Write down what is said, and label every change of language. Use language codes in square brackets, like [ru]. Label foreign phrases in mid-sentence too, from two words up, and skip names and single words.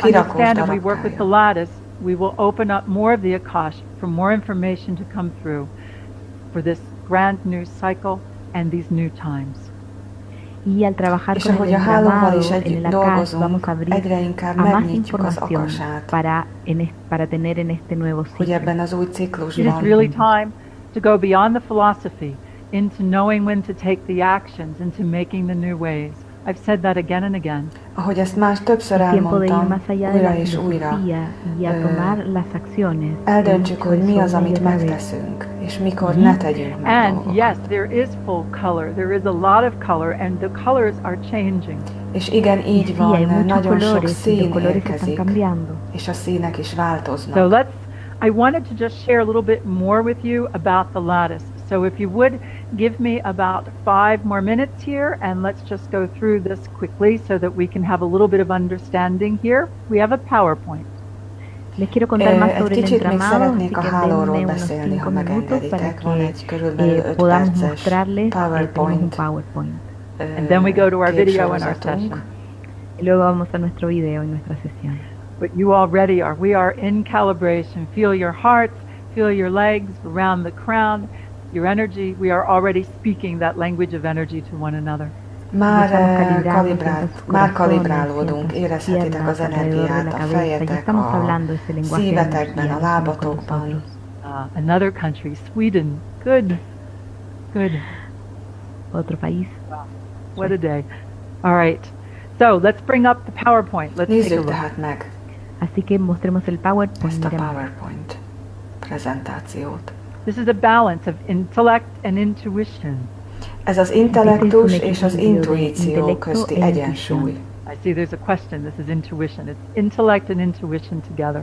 [hu] a kirakós [en] understand and we work with the [hu] darabkája. [en] lattice, we will open up more of the Akash for more information to come through for this grand new cycle and these new times. [es] Y al trabajar [hu] És [es] con el [hu] ahogy a hálóval [es] entramado [hu] is [es] en [hu] együtt [es] el Akasa, vamos [hu] dolgozunk, [es] a abrir [hu] egyre inkább [es] a más [hu] megnyitjuk az [es] información [hu] akasát, [es] para tener en este nuevo [hu] hogy [es] ciclo. [hu] ebben az új [en] It is [hu] ciklusban [en] really time to go beyond the philosophy into knowing when to take the actions, into making the new ways. I've said that again and again. [hu] ahogy ezt már többször [es] Es tiempo de ir [hu] elmondtam, [es] más allá de la [hu] újra és újra, [es] filosofía y a tomar las acciones. [hu] eldöntsük, hogy mi az, amit [es] Una y otra vez. [hu] megteszünk, és mikor ne tegyünk meg [en] And [hu] dolgokat. [en] yes, there is full color. There is a lot of color, and the colors are changing. [hu] És igen, [es] Y [hu] így [es] sí, hay [hu] van, [es] muchos [hu] nagyon sok [es] colores y [hu] szín [es] los colores están [hu] érkezik, [es] cambiando. [hu] és a színek is [en] So [hu] változnak. [en] I wanted to just share a little bit more with you about the lattice. So if you would give me about 5 more minutes here, and let's just go through this quickly so that we can have a little bit of understanding here. We have a PowerPoint. [es] Les quiero contar más [hu] Egy [es] sobre el [hu] kicsit még [es] entramado, así [hu] szeretnék a [es] que [hu] hálóról [es] denme unos [hu] beszélni, [es] 5 [hu] ha [es] minutos para [hu] megengeditek. Van egy [es] que [hu] körülbelül 5 [es] podamos [hu] perces [es] mostrarles. Tenemos un [hu] PowerPoint [en] PowerPoint. And then we go to our video and our [hu] képsorozatunk. [en] session. [es] Y luego vamos a nuestro video y nuestra sesión. [en] But you already are. We are in calibration. Feel your hearts, feel your legs around the crown, your energy. We are already speaking that language of energy to one another. [hu] Már kalibrálódunk, érezhetitek az energiát a fejetek, a szívetekben, a lábatokban. [en] Another country, Sweden. Good. Good. [es] Otro país. [en] Wow. What a day. All right. So let's bring up the PowerPoint. Let's [hu] Nézzük tehát meg [es] Así que mostremos el PowerPoint. [hu] ezt a PowerPoint prezentációt. [en] This is a balance of intellect and intuition. [hu] Ez az intellektus és az intuíció közti egyensúly. [en] I see there's a question. This is intuition. It's intellect and intuition together.